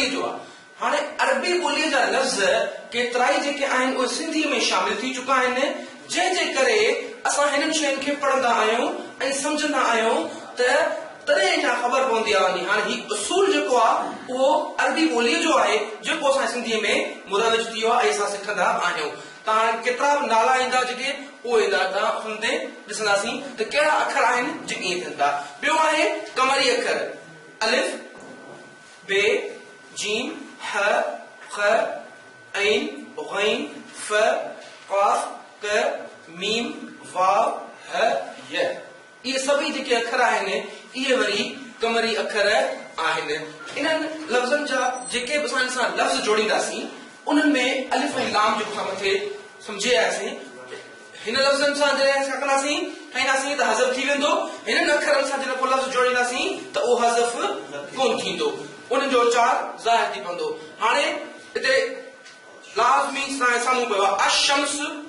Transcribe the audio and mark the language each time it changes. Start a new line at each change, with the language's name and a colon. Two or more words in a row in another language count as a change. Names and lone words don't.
Sindhi: जो आहे हाणे अरबी ॿोलीअ जा लफ़्ज़ केतिराई जेके आहिनि उहे सिंधी में शामिल थी चुका आहिनि जंहिंजे करे असां हिननि शयुनि खे पढ़ंदा आहियूं ऐं सम्झंदा आहियूं त तॾहिं जा ख़बर पवंदी आहे वञी हाणे हीउ उसूल जेको आहे उहो अरबी ॿोलीअ जो आहे जेको असां सिंधीअ में मुरवज थी वियो आहे ऐं असां सिखंदा आहियूं तव्हां केतिरा बि नाला ईंदा जेके उहे ईंदा तव्हां हुन ते ॾिसंदासीं त कहिड़ा अखर आहिनि जेके ईअं थियनि था ॿियो आहे कमरी अखर अलिफ बे जीम ह ख ऐन गैन फ क़ाफ क मीम वाव ह य इहे सभई जेके अखर आहिनि इहे वरी कमरी अखर आहिनि इन्हनि लफ़्ज़नि जा जेके बि असां सां लफ़्ज़ जोड़ींदासीं उन्हनि में अलिफ ऐं लाम जेको असां मथे सम्झे आयासीं हिन लफ़्ज़नि सां जॾहिं असां कंदासीं ठाहींदासीं त हज़फ थी वेंदो हिननि अखरनि सां जॾहिं को लफ़्ज़ जोड़ींदासीं त उहो हज़फ कोन थींदो उन जो उचार ज़ाहिर थी पवंदो हाणे हिते लाज़मी तव्हांजे साम्हूं पियो आहे अशम्स